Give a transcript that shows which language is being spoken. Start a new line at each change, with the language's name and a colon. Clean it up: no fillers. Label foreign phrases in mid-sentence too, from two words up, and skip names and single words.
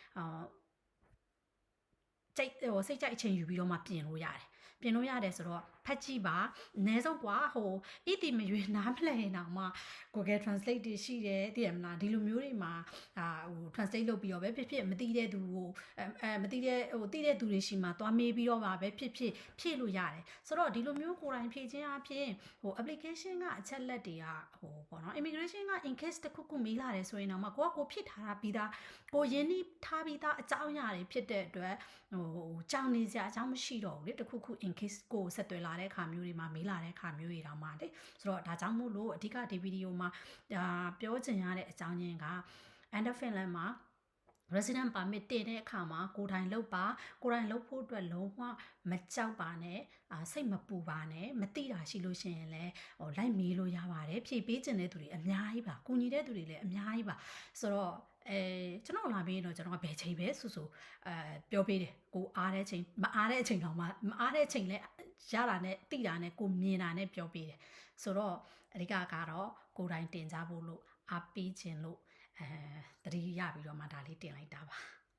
Burmese: စိတ်ကြိုက်အချိန်ယူပြီးတော့မှပြင်လို့ရတယ်ဆိုတော့ဖတ်ကြည့်ပါအနည်းဆုံးကွာဣတိမရွေးနားမလဲအောင်မှ Google Translate တွေရှိတယ်သိရမလားဒီလိုမျိုးတွေမှာtranslate လုပ်ပြီးတော့ပဲဖြစ်မသိတဲ့သူကိုမသိတဲ့သိတဲ့သူတွေရှိမှသွားမေးပြီးတော့ပါပဲဖြစ်ဖြည့် လို့ရတယ်ဆိုတော့ဒီလိုမျိုးကိုယ်တိုင်ဖြည့်ခြင်းအပြင်application ကအချက်လက်တွေကပေါ့နော် immigration က
English: in case
Burmese: တခုမေးလာတယ်ဆိုရင်တော့မှကိုဖြည့်ထားတာပြီးသားကိုရင်းနှီးထားပြီးသားအကြောင်းအရာတွေဖြစ် တဲ့အတွက်ကြောင်နေစရာအကြောင်းမရှိတော့ဘူးလေတခုခု
English: in case
Burmese: ကိုဆက်သွယ်လာတဲ့အခါမျိုးတွေမှာမေးလာတဲ့အခါမျိုးတွေတောင်မှလေဆိုတော့ဒါကြောင့်မို့လို့အဓိကဒီဗီ ဒီယိုမှာပြောချင်ရတဲ့အကြောင်းရင်းက Under Finland မှာ
English: resident permit
Burmese: တင်တဲ့အခါမှာကိုတိုင်းလုပ်ဖို့အတွက်လုံးဝမ ကြောက်ပါနဲ့စိတ်မပူပါနဲ့မသိတာရှိလို့ရှိရင်လည်းလိုက်မေးလို့ရပါတယ်ဖြည့်ပေးခြင်းတဲ့သူတွေအများကြီးပါကူညီတဲ့သူတွေလည်းအများကြီးပါဆိုတော့ကျွန်တော်လာပြီးတော့ကျွန်တော်ကဘယ်ချိန်ပဲဆိုပြောပေးတယ်ကိုအားတဲ့ချိန်မအားတဲ့ချိန်တော့မအားတဲ့ချိန်လဲရတာနဲ့တိတာနဲ့ကိုမြင်တာနဲ့ပြောပေးတယ်ဆိုတော့အဓိကကတော့ကိုတိုင်းတင်ကြဖို့လို့အားပေးခြင်းလို့တတိယပြီးတော့မှဒါလေးတင်လိုက်တာပါ